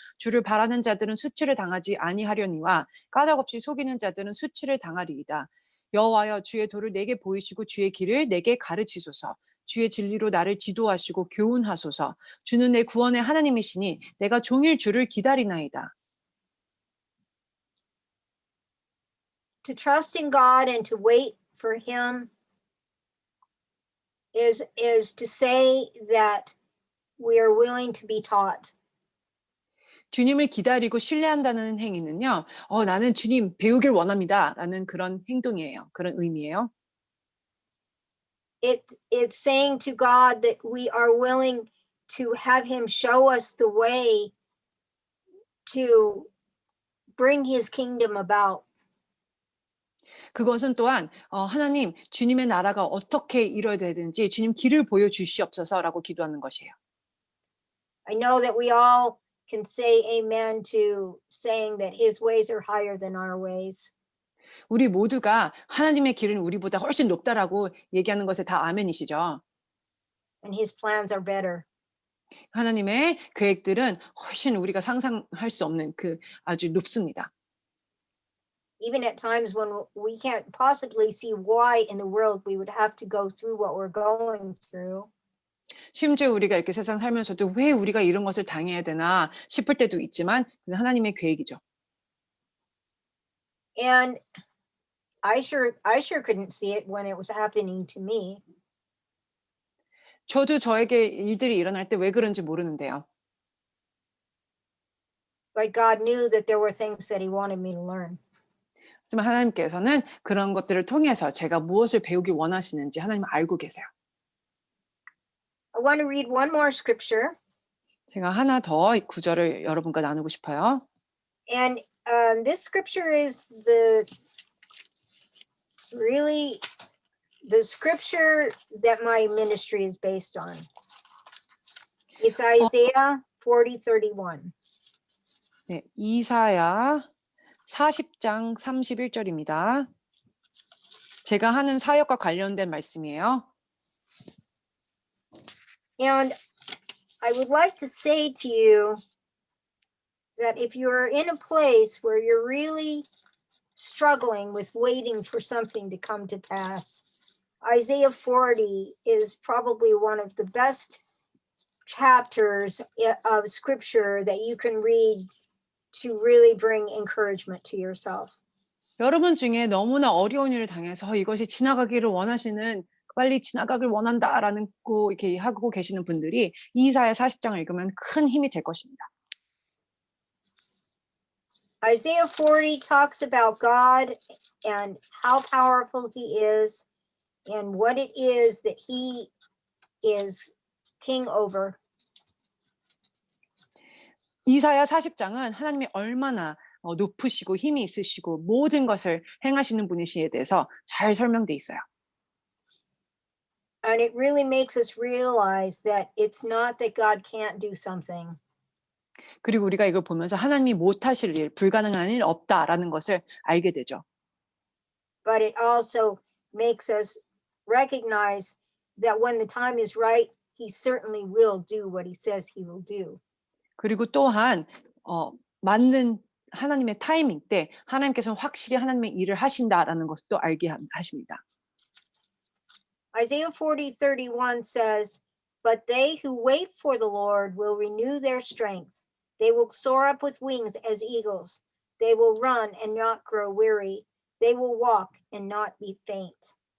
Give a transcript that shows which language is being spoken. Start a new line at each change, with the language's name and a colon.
Korean: 주를 바라는 자들은 수치를 당하지 아니하려니와 까닭없이 속이는 자들은 수치를 당하리이다. 여호와여 주의 도를 내게 보이시고 주의 길을 내게 가르치소서. 주의 진리로 나를 지도하시고 교훈하소서. 주는 내 구원의 하나님이시니 내가 종일 주를 기다리나이다.
English: To trust in God and to wait for him is to say that we are willing to be taught.
Korean: 주님을 기다리고 신뢰한다는 행위는요, 나는 주님 배우길 원합니다. 라는 그런 행동이에요. 그런 의미예요.
English: It's saying to God that we are willing to have him show us the way to bring his kingdom about.
Korean: 그것은 또한 하나님, 주님의 나라가 어떻게 이루어야 되는지 주님 길을 보여주시옵소서라고 기도하는 것이에요.
English: I know that we all can say amen to saying that his ways are higher than our ways.
Korean: 우리 모두가 하나님의 길은 우리보다 훨씬 높다라고 얘기하는 것에 다 아멘이시죠.
English: And his plans are better.
Korean: 하나님의 계획들은 훨씬 우리가 상상할 수 없는 아주 높습니다.
English: Even at times when we can't possibly see why in the world we would have to go through what we're going through.
Korean: 심지어 우리가 이렇게 세상 살면서도 왜 우리가 이런 것을 당해야 되나 싶을 때도 있지만 그건 하나님의 계획이죠.
English: And I sure couldn't see it when it was happening to me.
Korean: 저도 저에게 일들이 일어날 때 왜 그런지 모르는데요.
English: But God knew that there were things that he wanted me to learn.
Korean: 하지만 하나님께서는 그런 것들을 통해서 제가 무엇을 배우길 원하시는지 하나님은 알고 계세요.
English: I want to read one more scripture.
Korean: 제가 하나 더 구절을 여러분과 나누고 싶어요.
English: And this scripture is really the scripture that my ministry is based on. It's Isaiah 40:31.
Korean: 네, 이사야 40장 31절입니다. 제가 하는 사역과 관련된 말씀이에요.
English: And I would like to say to you that if you're in a place where you're really struggling with waiting for something to come to pass, Isaiah 40 is probably one of the best chapters of scripture that you can read to really bring encouragement to yourself.
Korean: 여러분 중에 너무나 어려운 일을 당해서 이것이 지나가기를 원하시는 빨리 지나가길 원한다라는 거 이렇게 하고 계시는 분들이 이사야 40장을 읽으면 큰 힘이 될 것입니다.
English: Isaiah 40 talks about God and how powerful he is and what it is that he is king over.
Korean: 이사야 40장은 하나님이 얼마나 높으시고 힘이 있으시고 모든 것을 행하시는 분이시에 대해서 잘 설명돼 있어요.
English: And it really makes us realize that it's not that God can't do something.
Korean: 그리고 우리가 이걸 보면서 하나님이 못하실 일, 불가능한 일 없다라는 것을 알게 되죠.
English: But it also makes us recognize that when the time is right, he certainly will do what he says he will do.
Korean: 그리고 또한 맞는 하나님의 타이밍 때 하나님께서는 확실히 하나님의 일을 하신다라는 것도 알게 하십니다.
English: Isaiah 40:31 says, "But they who wait for the Lord will renew their strength. They will soar up with wings as eagles. They will run and not grow weary. They will walk and not be faint."